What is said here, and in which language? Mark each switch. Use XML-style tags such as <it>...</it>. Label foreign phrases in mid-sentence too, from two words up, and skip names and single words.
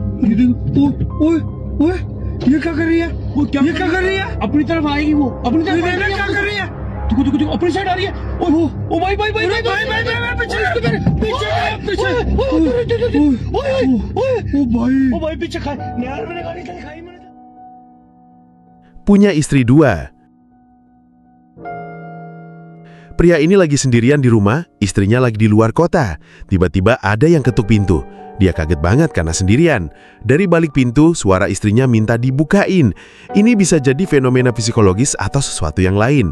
<hi>ओए ये क्या कर रही है वो क्या ये क्या कर रही है अपनी तरफ आएगी वो अपनी तरफ क्या कर रही है देखो अपनी साइड आ रही है ओ भाई पीछे खाए यार मैंने गाड़ी खाई मैंने</hi> <id>Punya istri dua. Pria ini lagi sendirian di rumah, istrinya lagi di luar kota. Tiba-tiba ada yang ketuk pintu. Dia kaget banget karena sendirian. Dari balik pintu, suara istrinya minta dibukain. Ini bisa jadi fenomena psikologis atau sesuatu yang lain.</id>